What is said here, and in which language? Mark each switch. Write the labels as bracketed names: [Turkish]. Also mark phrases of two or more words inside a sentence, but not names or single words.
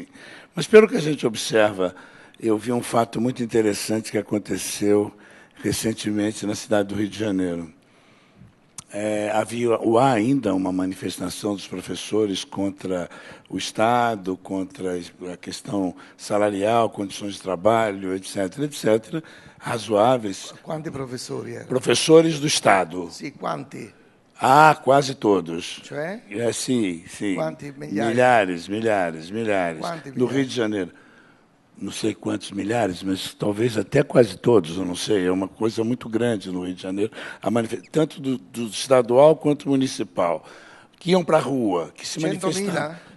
[Portuguese] Mas, pelo que a gente observa, eu vi um fato muito interessante que aconteceu recentemente na cidade do Rio de Janeiro. Há ainda uma manifestação dos professores contra o Estado, contra a questão salarial, condições de trabalho, etc., razoáveis. [Italian] Quanti professori erano? [Portuguese] Professores do Estado. [Italian] Sì, quanti? [Portuguese] Ah, quase todos. [Italian] Cioè? [Portuguese] Sim. [Italian] Quanti? Milhares? [Portuguese] Milhares. [Italian] Quanti [Portuguese] No Rio de Janeiro. Não sei quantos milhares, mas talvez até quase todos, eu não sei. É uma coisa muito grande no Rio de Janeiro, tanto do estadual quanto municipal, que iam para a rua, que se manifestavam.